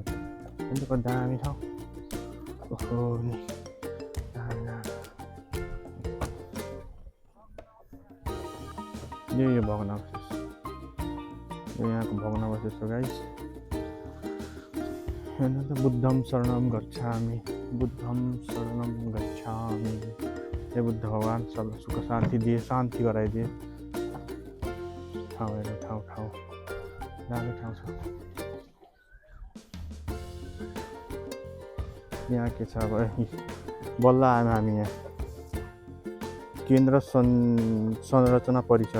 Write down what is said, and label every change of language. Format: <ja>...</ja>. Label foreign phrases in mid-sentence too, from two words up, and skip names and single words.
<ne>अन्त दामी ठाउँ। ओहो नि यो भग्नावशेष, यो यहाँको भग्नावशेष हो गाइस। हेर्नु त</ne> <pi>बुद्धम शरणम गच्छामि, बुद्धम शरणम गच्छामि।</pi> <ne>हे बुद्ध भगवान सब सुख शान्ति दिए, शान्ति गराइदिए। ठाउँ हेर्नु, ठाउँ राम्रो ठाउँ छ। यहाँ के छ अब, बल्ल आयौँ हामी यहाँ केन्द्र संरचना परिषद।</ne>